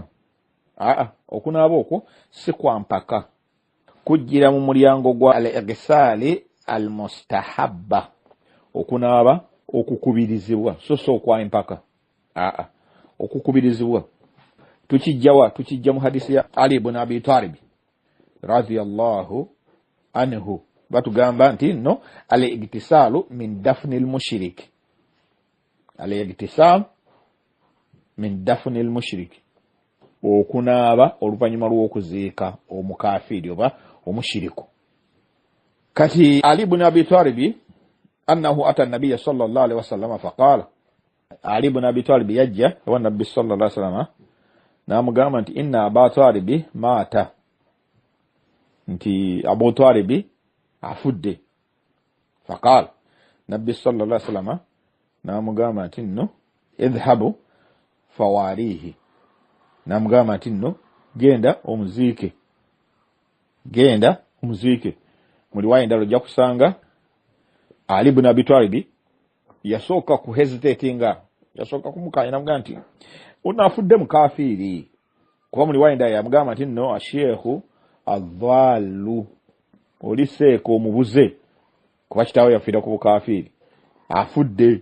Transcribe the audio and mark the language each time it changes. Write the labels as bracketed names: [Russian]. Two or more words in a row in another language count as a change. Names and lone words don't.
[Ganda] Okunaaba okwo si kwa mpaka, kujjira mu mulyango gwa [Arabic] الاغتسال المستحب, [Ganda] okunaaba okukubirizibwa, so okwa empaka. Okukubirizibwa tukijja mu hadisi ya Ali ibn Abi Talib [Arabic] رضي الله عنه, [Ganda] batugamba nti no [Arabic] الاغتسال من دفن المشرك الاغتسال من دفن المشرك, [Ganda] okunaaba oluvannyuma lw'okuziika omukafiiri oba omushiriku. [Arabic] Kati Ali ibn Abi Talib أنه أتى النبي صلى الله عليه وسلم فقال, Ali ibn Abi Talib [Ganda] yajja ewa Nabbi [Arabic] صلى الله عليه وسلم [Ganda] n'amugamba nti [Arabic] إن أبا طالب مات, [Ganda] nti Abu Talib afudde. Faqala, Nabbi [Arabic] صلى الله عليه وسلم [Ganda] n'amugamba nti nno [Arabic] اذهب فواره, [Ganda] n'amugamba nti nno genda omuziike. Mu riwaaya endala ojja kusanga Ali ibn Abi Talib yasooka ku hesitatinga, yasooka kumukanya n'amugamba nti unafudde mukafiiri, kuba mu riwaaya endala yamugamba nti nno [Arabic] الشيخ الضال, [Ganda] oli seeko omubuze, kuba kitaawe yafiira ku bukafiiri, afudde.